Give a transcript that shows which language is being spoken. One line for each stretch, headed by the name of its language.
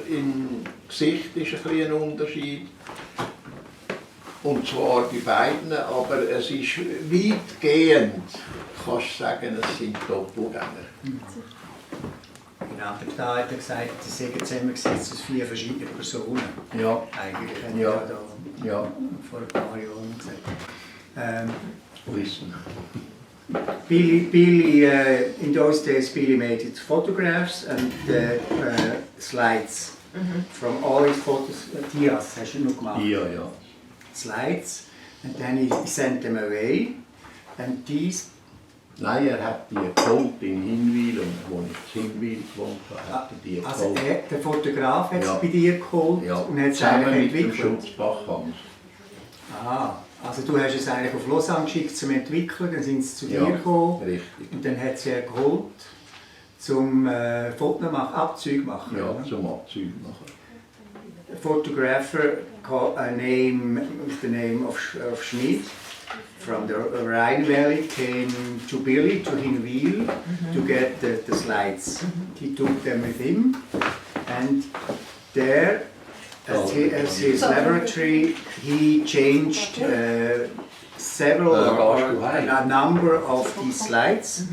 German: Im Gesicht ist ein bisschen ein Unterschied. Und zwar bei beiden, aber es ist weitgehend, kannst du sagen, es sind Doppelgänger. Genau, da hat er gesagt, sie sind zusammengesetzt aus 4 verschiedenen Personen. Ja. Eigentlich hat Ja. er da vor ein paar Jahren gesagt.
English: Listen. Billy, in those days, Billy made his photographs and slides from all his photos.
German: Dias hast du noch gemacht? Ja.
English: Slides, and then he sent them away. And these.
German: Meier hat die geholt in Hinwil, wo ich in Hinwil gewohnt habe, hat er die geholt. Also der Fotograf hat es Ja. bei dir geholt Ja, und hat es zusammen eigentlich mit dem entwickelt. Schutzbachhans. Ah, also du hast es eigentlich auf Lausanne geschickt zum Entwickeln, dann sind sie zu dir Ja, gekommen richtig. und dann hat sie er geholt zum Abzüge machen. Ja, oder? zum Abzug machen.
English: A photographer called a name with the name of Schmidt from the Rhine Valley came to Billy, to Hinwil, to get the slides. He took them with him, and there, at his laboratory, he changed several or a number of these slides.